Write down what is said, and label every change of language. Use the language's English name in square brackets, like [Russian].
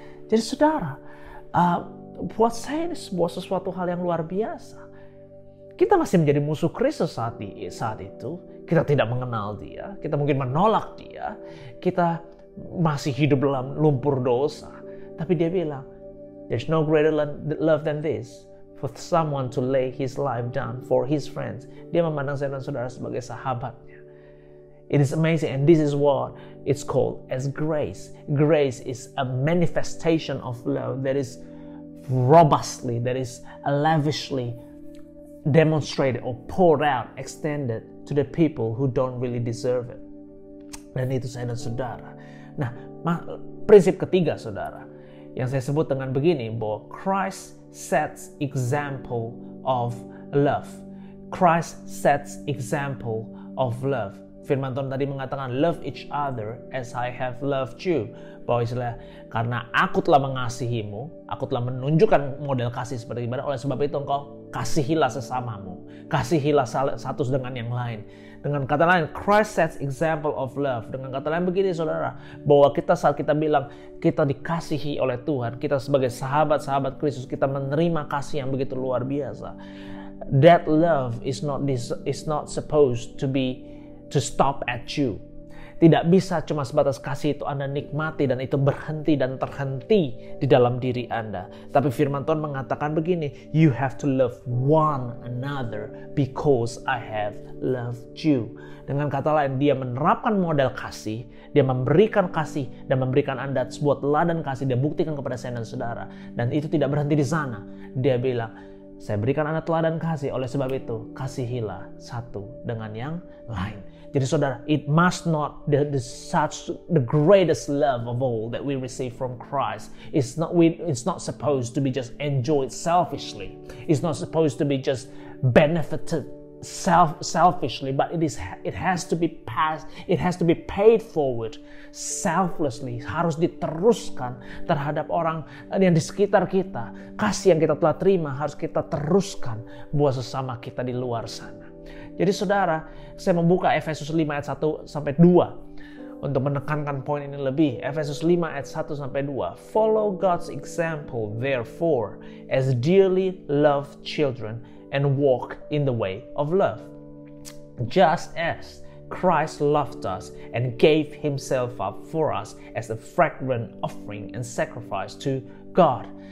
[Indonesian] Jadi saudara, buat saya ini sesuatu hal yang luar biasa. Kita masih menjadi musuh Kristus saat itu. Kita tidak mengenal Dia, kita mungkin menolak Dia, kita masih hidup dalam lumpur dosa. Tapi Dia bilang, [English] there's no greater love than this, for someone to lay his life down for his friends. [Indonesian] Dia memandang saya dan saudara sebagai sahabatnya. [English] It is amazing, and this is what it's called as grace. Grace is a manifestation of love that is robustly, that is lavishly demonstrated or poured out, extended to the people who don't really deserve it. [Indonesian] Dan itu saya dan saudara. Nah, prinsip ketiga saudara, yang saya sebut dengan begini, bahwa [English] Christ sets example of love. Christ sets example of love. [Indonesian] Firman Tuhan tadi mengatakan, [English] love each other as I have loved you. [Indonesian] Bahwa istilah, karena aku telah mengasihimu, aku telah menunjukkan model kasih seperti gimana, oleh sebab itu engkau kasihilah sesamamu. Kasihilah satu dengan yang lain. Dengan kata lain, [English] Christ sets example of love. [Indonesian] Dengan kata lain begini saudara, bahwa kita saat kita bilang kita dikasihi oleh Tuhan, kita sebagai sahabat-sahabat Kristus, kita menerima kasih yang begitu luar biasa. [English] That love is not supposed to stop at you. [Indonesian] Tidak bisa cuma sebatas kasih itu Anda nikmati dan itu berhenti dan terhenti di dalam diri Anda. Tapi firman Tuhan mengatakan begini, [English] you have to love one another because I have loved you. [Indonesian] Dengan kata lain, dia menerapkan model kasih, dia memberikan kasih dan memberikan Anda sebuah teladan kasih, dia buktikan kepada saya dan saudara. Dan itu tidak berhenti di sana. Dia bilang, saya berikan Anda teladan kasih, oleh sebab itu kasihilah satu dengan yang lain. Jadi saudara, [English] it must not the greatest love of all that we receive from Christ. It's not supposed to be just enjoyed selfishly. It's not supposed to be just benefited selfishly, but it has to be passed. It has to be paid forward selflessly. [Indonesian] Harus diteruskan terhadap orang yang di sekitar kita. Kasih yang kita telah terima harus kita teruskan buat sesama kita di luar sana. Jadi saudara, saya membuka Efesus 5 ayat 1 sampai 2 untuk menekankan poin ini lebih. Efesus 5 ayat 1 sampai 2. [English] Follow God's example therefore as dearly loved children and walk in the way of love. Just as Christ loved us and gave himself up for us as a fragrant offering and sacrifice to God.